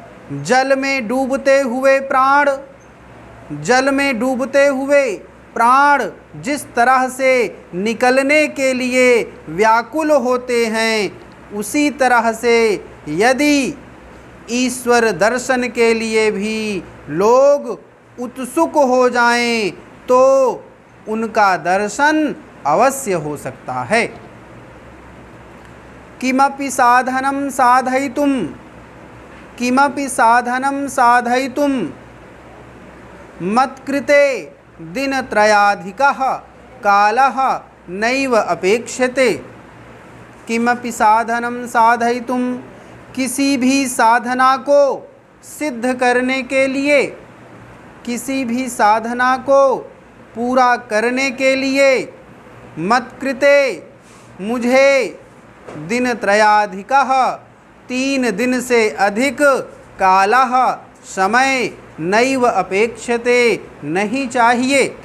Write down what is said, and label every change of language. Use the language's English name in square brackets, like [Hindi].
[Hindi] जल में डूबते हुए प्राण, जल में डूबते हुए प्राण जिस तरह से निकलने के लिए व्याकुल होते हैं, उसी तरह से यदि ईश्वर दर्शन के लिए भी लोग उत्सुक हो जाएं, तो उनका दर्शन अवश्य हो सकता है। [Sanskrit] किमपि साधनं साधयितुं, किमपि साधनं साधयितुं मत्कृते दिनत्रयाधिकः कालः नैव अपेक्षते। किमपि साधनं साधयितुं, [Hindi] किसी भी साधना को सिद्ध करने के लिए, किसी भी साधना को पूरा करने के लिए, [Sanskrit] मत्कृते, [Hindi] मुझे, [Sanskrit] दिनत्रयाधिकः, [Hindi] 3 दिन से अधिक, [Sanskrit] कालः, [Hindi] समय, [Sanskrit] नैव अपेक्षते, [Hindi] नहीं चाहिए।